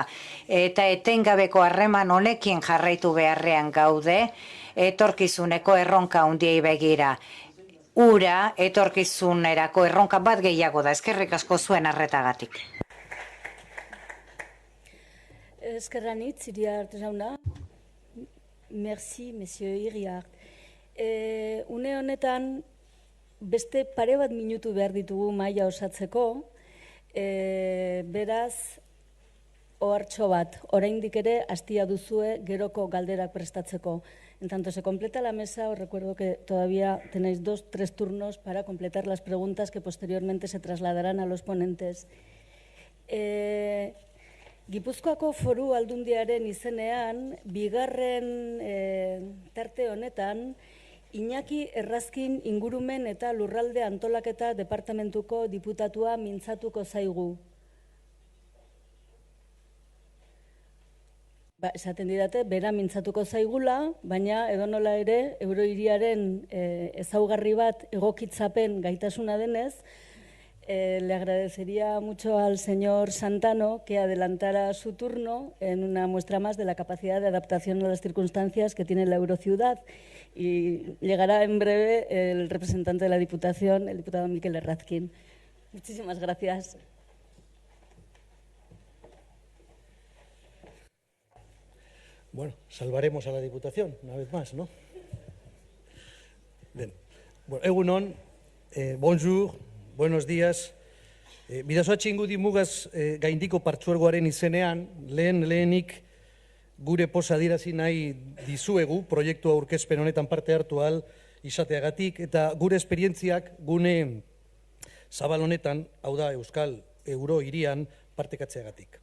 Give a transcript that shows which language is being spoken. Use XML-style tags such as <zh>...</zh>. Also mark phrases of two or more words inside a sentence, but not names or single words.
<eu>Eta etengabeko harreman honekin jarraitu beharrean gaude, etorkizuneko erronka handiei begira. Ura etorkizunerako erronka bat gehiago da. Eskerrik asko zuen arretagatik. Eskerranitz, Iriart jauna.</eu> <fr>Merci, monsieur Iriart.</fr> <eu>Une honetan beste pare bat minutu behar ditugu maila osatzeko, beraz ohartxo bat, oraindik ere hastia duzue geroko galderak prestatzeko.</eu> <es>En tanto se completa la mesa, os recuerdo que todavía tenéis 2-3 turnos para completar las preguntas que posteriormente se trasladarán a los ponentes.</es> <eu>Gipuzkoako Foru Aldundiaren izenean, bigarren tarte honetan, Iñaki Errazkin ingurumen eta lurralde antolaketa departamentuko diputatua mintzatuko zaigu. Esaten didate, bera mintzatuko zaigula, baina edonola ere, eurohiriaren ezaugarri bat egokitzapen gaitasuna denez,</eu> <es>le agradecería mucho al señor Santano que adelantara su turno en una muestra más de la capacidad de adaptación a las circunstancias que tiene la Eurociudad. Y llegará en breve el representante de la Diputación, el diputado Mikel Errazkin. Muchísimas gracias. Bueno, salvaremos a la Diputación, una vez más, ¿no? Bien. Bueno, egunon, bonjour, buenos días.</es> <eu>Bidasoa Txingudi mugaz gaindiko partzuergoaren izenean, lehenik gure posa adirazi nahi dizuegu, proiektua aurkezpen honetan parte hartu ahal izateagatik, eta gure esperientziak gune zabal honetan, hau da Euskal Euro hirian partekatzeagatik.</eu>